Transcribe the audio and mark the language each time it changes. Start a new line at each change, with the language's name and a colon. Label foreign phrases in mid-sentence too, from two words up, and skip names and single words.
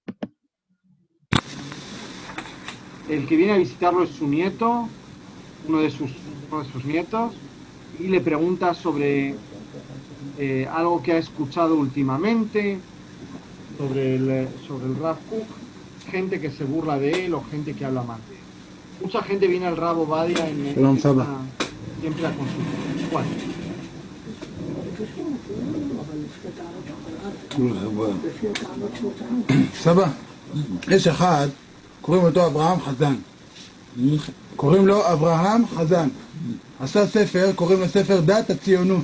Spanish: El que viene a visitarlo es su nieto, uno de sus nietos, y le pregunta sobre algo que ha escuchado últimamente, sobre el Rav Kook, gente que se burla de él o gente que habla mal de él. Mucha gente viene al Rav Ovadia siempre a consultar. ¿Cuál?
Hebrew: סבא, יש אחד, קוראים אותו אברהם חזן. קוראים לו אברהם חזן. עשה ספר, קוראים לו ספר דת הציונות.